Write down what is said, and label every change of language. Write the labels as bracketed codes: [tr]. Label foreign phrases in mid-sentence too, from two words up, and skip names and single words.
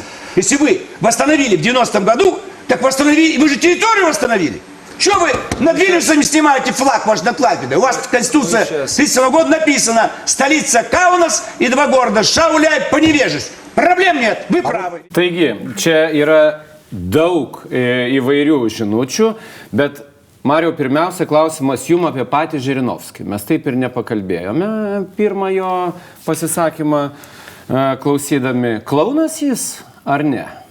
[ru] Если вы восстановили в 90-м году, так восстановили, вы же территорию восстановили. Что вы над Вильнюсом снимаете флаг ваш на Клайпеде? У вас в Конституции 1937 года написано столица Каунас и 2 города Шауляй, Поневежец. Проблем нет, вы правы. [lt] Taigi, čia yra daug įvairių žinučių, bet Mariau, pirmiausia, klausimas jums apie patį Žirinovskį. Mes taip ir nepakalbėjome pirmojo pasisakymą klausydami. Klaunas jis ar ne?